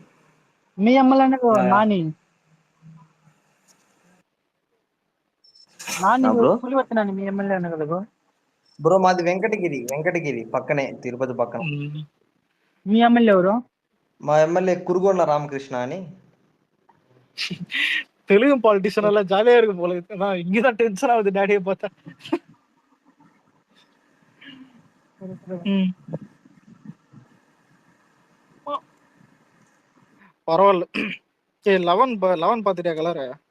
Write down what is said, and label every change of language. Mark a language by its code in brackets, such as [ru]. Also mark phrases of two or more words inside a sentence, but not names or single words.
[te] మీ ఎమ్మెల్యేనే నాని పులివెత్తనాని మీ ఎమ్మెల్యేనే కదా బ్రో మాది వెంకటగిరి పక్కనే తిరుపతి పక్కన. మీ ఎమ్మెల్యే ఎవరు? మా ఎమ్మెల్యే కురుగొండ రామకృష్ణ అని. [ta] தெலுங்கு பாலிட்டிஷியன் எல்லாம் ஜாலியா இருக்கு போல. இங்கதான் டென்ஷன் ஆகுது டாடியை பார்த்தா. பரவாயில்ல. 11 பாத்துட்டியா கலர்?